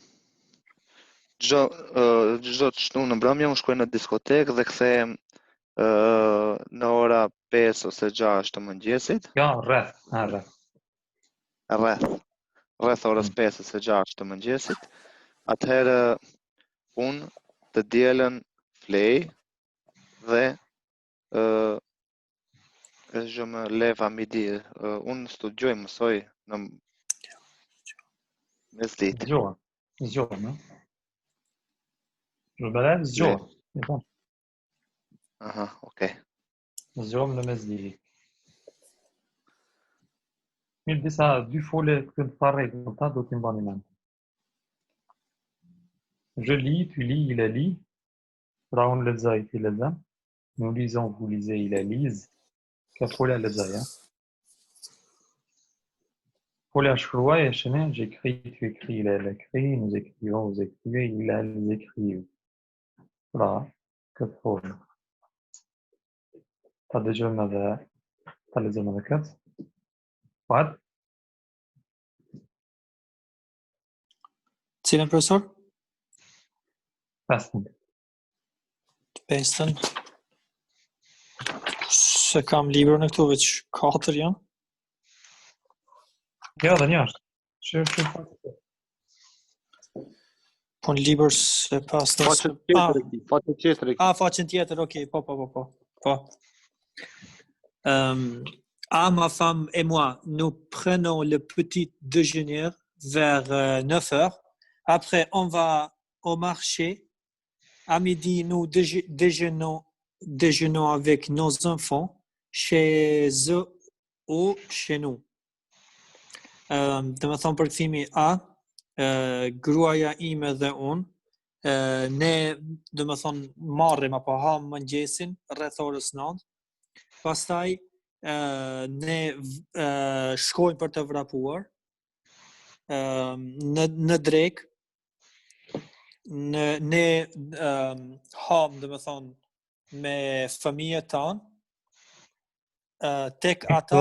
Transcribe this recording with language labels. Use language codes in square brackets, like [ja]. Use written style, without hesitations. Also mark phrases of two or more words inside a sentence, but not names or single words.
[sq] Çdo të shtunë në mbrëmje, unë shkoj në diskotekë dhe kthehem në ora 5 ose 6 të mëngjesit. Ja, rreth. Rreth orës 5 ose 6 të mëngjesit. Atëherë unë të dielën flej dhe [fr] je me lève à midi. [sq] Unë studioj, mësoj në mesditë. Zgjohem, ha? [fr] Je me lève, [sq] zgjohem. Aha, okay. Zgjohem në mesditë. Mirë, dy fole këtu të parë do t'i mbani mend. [fr] Je lis, tu lis, il lit. [sq] Pra unë lexoj, ti lexon. [fr] Nous lisons, vous lisez, il lise. [sq] Kjo folja lexoj, ha? Folja shkruaj e shene, [fr] j'écris, tu écris, il écrit, nous écrivons, vous écrivez, ils écrivent. [sq] Pra, këtë folë. Ta dëgjojmë edhe, ta lexojmë edhe këtë. What? Cilën profesor? Pestën. Pestën. Se kam libra në këtu, veç 4 janë. Ja, dhe një është. Shë. Po në libër se pas të... Faqen tjetër. Faqen tjetër, ok, po. [fr] Ma femme et moi, nous prenons le petit déjeuner vers 9 heures. Après, on va au marché. À midi, nous déjeunons avec nos enfants chez eux ou chez nous. [sq] Dhe me thonë përkthimi A, gruaja ime dhe unë, ne dhe me thonë marrim apo ham mëngjesin rreth orës 9, pastaj ne shkojmë për të vrapuar në drek, ne ham dhe me thonë me fëmijët tanë, tek ata